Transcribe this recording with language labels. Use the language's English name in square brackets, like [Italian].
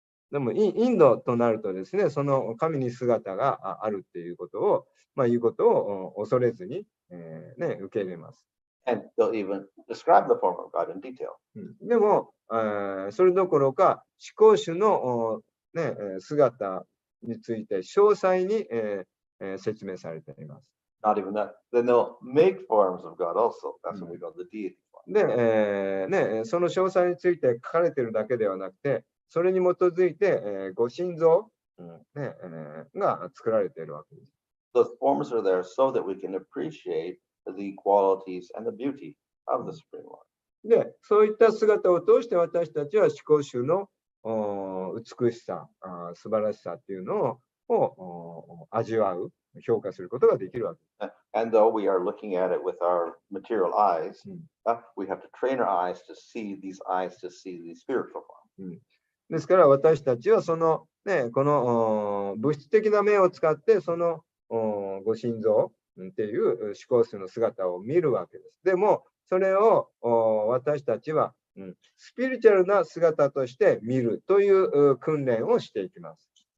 [Japanese] でもインドとなるとですね、その神に姿があるっていうことを、いうことを恐れずに、受け入れます。 [English] And they'll even describe the form of God in detail. [Japanese] でも、それどころか、至高主の、姿について詳細に、説明されています。 [English] Not even that. Then they'll make forms of God also. That's what we call the deity form. [Japanese] で、その詳細について書かれているだけではなくて、それに基づいて、ご神像、が作られているわけです。 [English] Those forms are there so that we can appreciate the qualities and the beauty of the Supreme Lord. [Japanese] で、そういった姿を通して私たちは至高主の美しさ、素晴らしさっていうのを味わう、評価することができるわけです。 [English] And though we are looking at it with our material eyes, we have to train our eyes to see the spiritual form. [Japanese] ですから私たちはその、この物質的な目を使ってそのご神像っていう至高主の姿を見るわけです。でもそれを私たちは、スピリチュアルな姿として見るという訓練をしていきます。